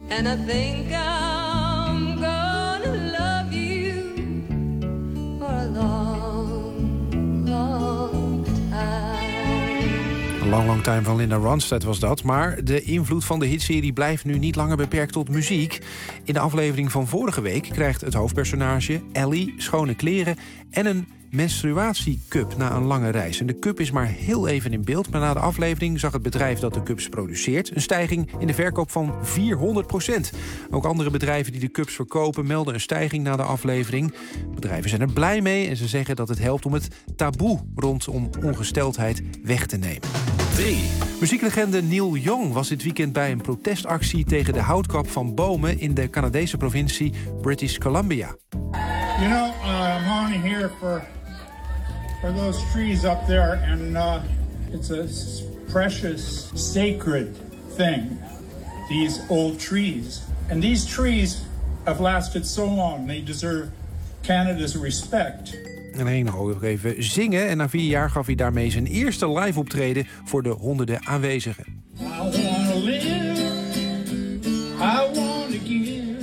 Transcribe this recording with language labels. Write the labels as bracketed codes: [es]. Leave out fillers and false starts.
[en] And I think I'm gonna love you for a long, long time. A long, long time [nl] van Linda Ronstadt was dat. Maar de invloed van de hitserie blijft nu niet langer beperkt tot muziek. In de aflevering van vorige week krijgt het hoofdpersonage Ellie schone kleren en een menstruatiecup na een lange reis. En de cup is maar heel even in beeld, maar na de aflevering zag het bedrijf dat de cups produceert een stijging in de verkoop van 400%. Ook andere bedrijven die de cups verkopen melden een stijging na de aflevering. Bedrijven zijn er blij mee en ze zeggen dat het helpt om het taboe rondom ongesteldheid weg te nemen. 3. Muzieklegende Neil Young was dit weekend bij een protestactie tegen de houtkap van bomen in de Canadese provincie British Columbia. [en] You know, I'm only here for those trees up there, and it's a precious, sacred thing, these old trees. And these trees have lasted so long, they deserve Canada's respect. [nl] En hij ging nog even zingen, en na 4 jaar gaf hij daarmee zijn eerste live optreden voor de honderden aanwezigen. [en] I wanna live, I wanna give.